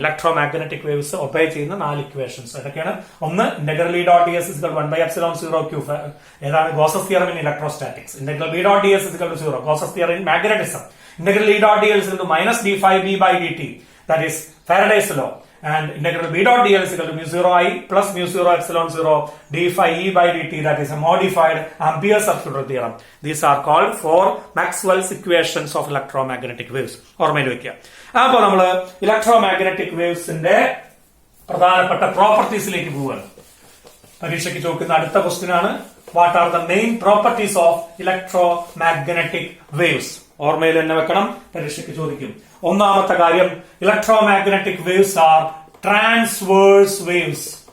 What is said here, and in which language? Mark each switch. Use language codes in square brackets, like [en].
[ml] Electromagnetic waves obey ചെയ്യുന്ന 4 equations ഏതൊക്കെയാണ്? ഒന്ന്, integral E dot D S is 1/ε0 Q. ഏതാണ്? [en] Gauss's theorem in electrostatics. Integral B dot D S is 0. Gauss's theorem in magnetism. Integral E dot D L is minus D phi B by D T, that is Faraday's law. And integral b dot dl is equal to mu 0 I plus mu 0 epsilon 0 d phi e by dt, that is a modified Ampere circular theorem. These are called 4 Maxwell's equations of electromagnetic waves. [ml] ഓർമ്മയിൽ വെക്കുക. അപ്പൊ നമ്മള് electromagnetic വേവ്സിന്റെ പ്രധാനപ്പെട്ട പ്രോപ്പർട്ടീസിലേക്ക് പോവുകയാണ്. പരീക്ഷയ്ക്ക് ചോദിക്കുന്ന അടുത്ത question ആണ്, [en] What are the main properties of electromagnetic waves? [ml] ഓർമ്മയിൽ തന്നെ വെക്കണം, പരീക്ഷയ്ക്ക് ചോദിക്കും. ഒന്നാമത്തെ കാര്യം, [en] Electromagnetic waves are transverse waves.